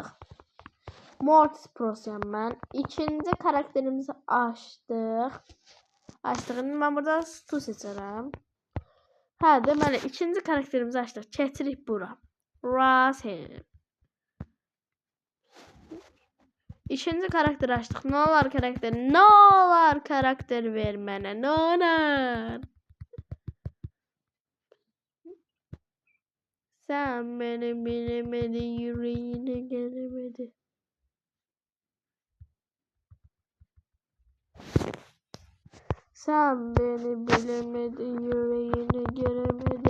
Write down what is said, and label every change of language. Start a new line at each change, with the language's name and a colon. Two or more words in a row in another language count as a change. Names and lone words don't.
Azerbaijani: Mortis Pros'yam mən. İkinci karakterimizi açdıq. Mən burada Stu seçərəm. Deməli, ikinci karakterimizi açdıq. Keçirik bura. Rasim. İkinci karakter açdıq. Ne olar karakter? Ne olar karakter ver mənə? Ne olar?
Turkish: Sen beni bilemedi, yüreğine gelemedi. Sen beni bilemedi, yüreğine gelemedi.